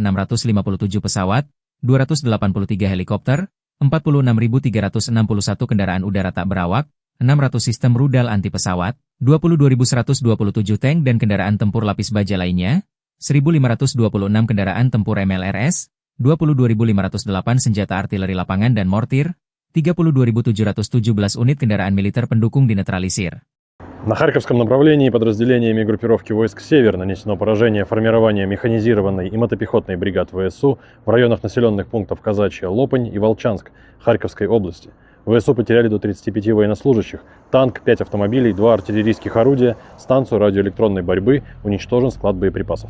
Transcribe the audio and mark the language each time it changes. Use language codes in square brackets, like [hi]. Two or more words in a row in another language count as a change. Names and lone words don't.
[id] 657 pesawat, 283 helikopter, 46.361 kendaraan udara tak berawak, 600 sistem rudal anti pesawat, 22.127 tank dan kendaraan tempur lapis baja lainnya, 1.526 kendaraan tempur MLRS, 22.508 senjata artileri lapangan dan mortir, 32.717 unit kendaraan militer pendukung dinetralisir. [ru] На Харьковском направлении подразделениями группировки войск «Север» нанесено поражение формирования механизированной и мотопехотной бригад ВСУ в районах населенных пунктов Казачья, Лопань и Волчанск Харьковской области. ВСУ потеряли до 35 военнослужащих, танк, 5 автомобилей, 2 артиллерийских орудия, станцию радиоэлектронной борьбы, уничтожен склад боеприпасов.